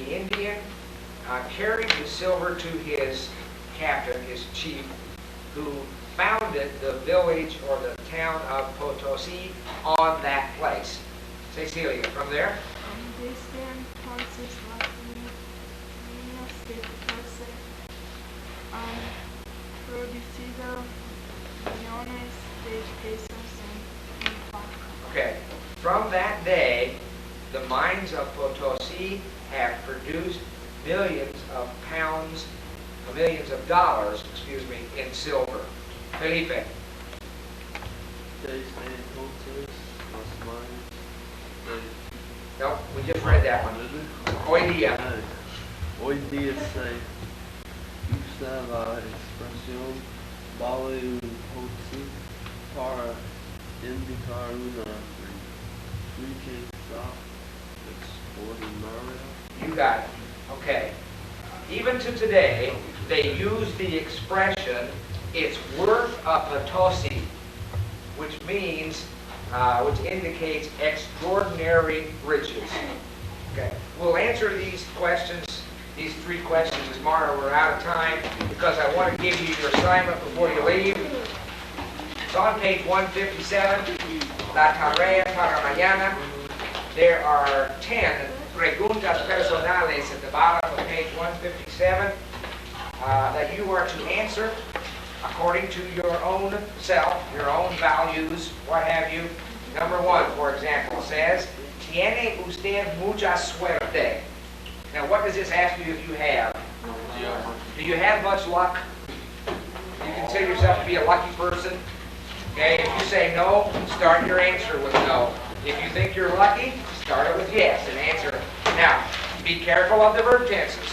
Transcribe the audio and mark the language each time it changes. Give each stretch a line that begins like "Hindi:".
English: The Indian carried the silver to his captain, his chief, who founded the village or the town of Potosi on that place. Cecilia, from there?
Spanish: Desde entonces las minas de Potosi han producido millones de pesos en plata.
English: Okay. From that day, the mines of Potosi have produced millions of pounds, millions of dollars, in silver. Felipe.
Spanish: Desde entonces las mines
English: Nope, we just read that one.
Spanish: Hoy día. Hoy día se usa la expresión vale un poco para indicar una riqueza extraordinaria.
English: You got it. Okay. Even to today, they use the expression, it's worth a Potosi, which means, which indicates extraordinary riches. Okay. We'll answer these questions, these three questions tomorrow. We're out of time because I want to give you your assignment before you leave. It's on page 157,
Spanish: La Tarea para Mañana.
English: There are 10
Spanish: preguntas personales
English: at the bottom of page 157 that you are to answer according to your own self, your own values, what have you. Number 1, for example, says,
Spanish: ¿Tiene usted mucha suerte?
English: Now, what does this ask you if you have? Do you have much luck? You consider yourself to be a lucky person? Okay, if you say no, start your answer with no. If you think you're lucky, start it with yes and answer it. Now, be careful of the verb tenses.